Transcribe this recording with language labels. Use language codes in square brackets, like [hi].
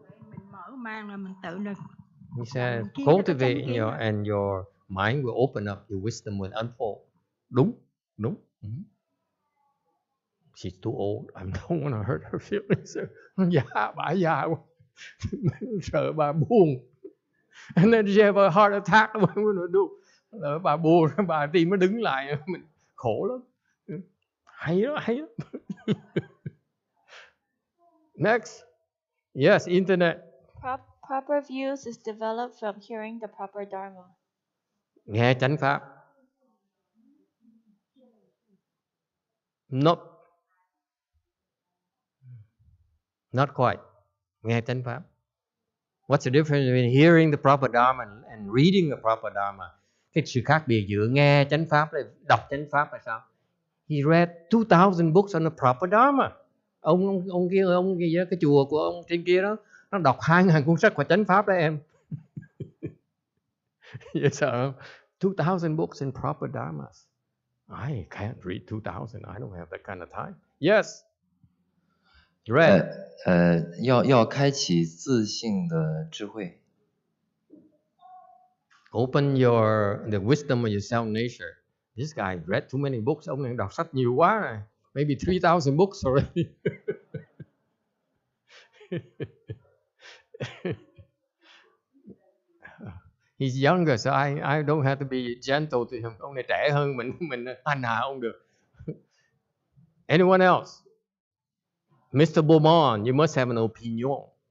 [vi] Mình mở mang là mình tự lực. [en] He said, cultivating your mind will open up, your wisdom will unfold. [vi] Đúng. [en] She's too old. I don't want to hurt her feelings. [vi] Bà già quá. Sợ bà buồn. [en] And then she have a heart attack. What am I going to do? [vi] Bà buồn, bà tim nó đứng lại. Mình khổ lắm. Hay lắm. [en] Next. Yes, internet. Proper views is developed from hearing the proper dharma. [vi] Nghe chánh pháp. [en] Nope. Not quite. [vi] Nghe chánh pháp. [en] What's the difference between hearing the proper dharma and reading the proper dharma? [vi] Cái sự khác biệt giữa nghe chánh pháp và đọc chánh pháp là sao? [en] He read 2,000 books on the proper dharma. [vi] Ông kia cái chùa của ông trên kia đó, nó đọc 2.000 cuốn sách của chánh pháp đó em. [en] Yes, sir. 2,000 books in proper dharmas. I can't read 2,000. I don't have that kind of time. Yes. Read. [zh] 要开启自性的智慧。 [en] Open the wisdom of your self nature. This guy read too many books. [vi] Ông này đọc sách nhiều quá rồi. [en] Maybe 3,000 books already. He's younger, so I don't have to be gentle to him. [vi] Ông này trẻ hơn mình hành hạ ông được. [en] Anyone else? Mr. Beaumont, you must have an opinion.